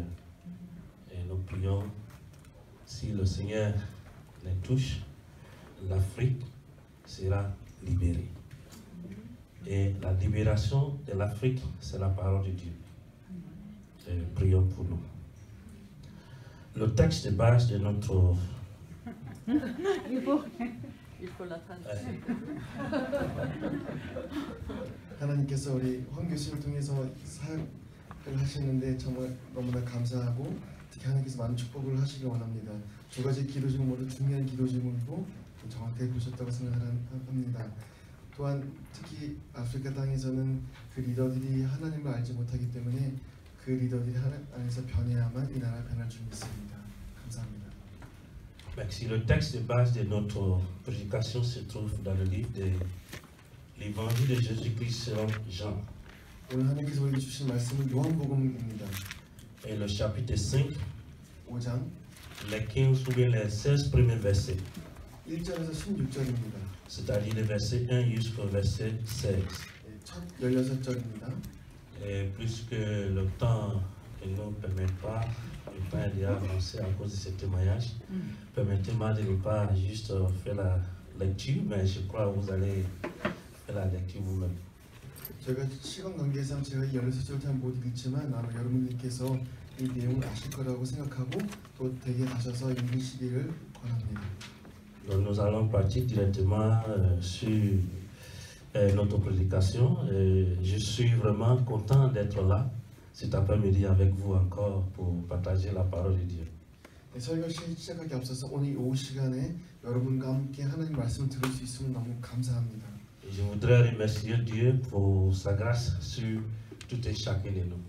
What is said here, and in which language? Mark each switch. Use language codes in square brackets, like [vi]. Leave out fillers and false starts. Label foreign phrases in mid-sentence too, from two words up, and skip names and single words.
[fr] Et nous prions, si le Seigneur les touche, l'Afrique sera libérée. Et la libération de l'Afrique, c'est la parole de Dieu. Et prions pour nous. Le texte de base de notre... Il faut la traduction. [ko] 하나님께서 우리 황 교수를 통해서 사역을 하시는데 정말 너무나 감사하고 특히 하나님께서 많은 축복을 하시길 원합니다. 두 가지 기도 제목으로 중요한 기도 제목이고 정확하게 보셨다고 생각합니다. 또한 특히 아프리카 땅에서는 그 리더들이 하나님을 알지 못하기 때문에 그 리더들이 하나님 안에서 변해야만 이 나라가 변할 줄 믿습니다. 감사합니다. [fr] Merci. Le texte de base de notre prédication se trouve dans le livre de l'Évangile de Jésus-Christ selon Jean. [ko] 오늘 하나님께서 우리에게 주신 말씀은 요한복음입니다. [fr] Et le chapitre 5, [ko] 5장 [fr] les 15 ou bien les 16 premiers versets. [ko] 1절에서 16절입니다. [fr] C'est-à-dire le verset 1 jusqu'au verset 16. [ko] 첫 16절입니다. [fr] Et puisque le temps ne nous permet pas, le temps est déjà avancé à cause de ce témoignage, permettez-moi de ne pas juste faire la lecture, mais je crois que vous allez faire la lecture vous-même. [ko] 제가 시간 관계상 제가 16절 잘 못 읽지만 아마 여러분들께서 이 내용을 아실 거라고 생각하고 또 댁에 가셔서 읽으시기를 권합니다. [fr] Donc nous allons partir directement sur notre prédication. Je suis vraiment content d'être là cet après-midi avec vous encore pour partager la parole de Dieu. [ko] 네, 설교 시작하기 앞서서 오늘 오후 시간에 여러분과 함께 하나님 말씀을 들을 수 있으면 너무 감사합니다. [fr] Je voudrais remercier Dieu pour sa grâce sur tout et chacun de nous.